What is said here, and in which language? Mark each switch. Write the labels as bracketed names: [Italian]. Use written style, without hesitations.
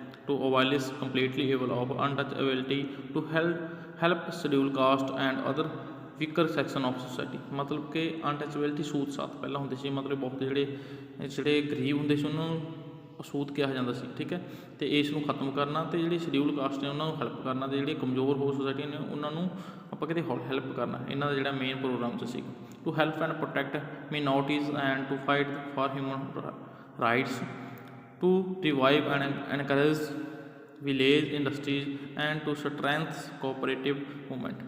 [English] To abolish completely evil of untouchability, to help schedule caste and other weaker section of society। [Punjabi] ਮਤਲਬ ਕਿ ਅਨਟੱਚੇਬਿਲਟੀ ਸੂਤ ਸਾਤ ਪਹਿਲਾਂ ਹੁੰਦੇ ਸੀ, ਮਤਲਬ ਬਹੁਤ ਜਿਹੜੇ ਗਰੀਬ ਹੁੰਦੇ ਸੀ ਉਹਨਾਂ ਨੂੰ ਅਸੂਤ ਕਿਹਾ ਜਾਂਦਾ ਸੀ, ਠੀਕ ਹੈ। ਅਤੇ ਇਸ ਨੂੰ ਖਤਮ ਕਰਨਾ ਅਤੇ ਜਿਹੜੇ ਸ਼ਡਿਊਲ ਕਾਸਟ ਨੇ ਉਹਨਾਂ ਨੂੰ ਹੈਲਪ ਕਰਨਾ, ਅਤੇ ਜਿਹੜੇ ਕਮਜ਼ੋਰ ਹੋ ਸੋਸਾਇਟੀ ਨੇ ਉਹਨਾਂ ਨੂੰ ਆਪਾਂ ਕਿਤੇ ਹੈਲਪ ਕਰਨਾ, ਇਹਨਾਂ ਦਾ ਜਿਹੜਾ ਮੇਨ ਪ੍ਰੋਗਰਾਮ 'ਚ ਸੀ। [English] To help and protect minorities and to fight for human rights, to revive and encourage village industries and to strengthen cooperative movement.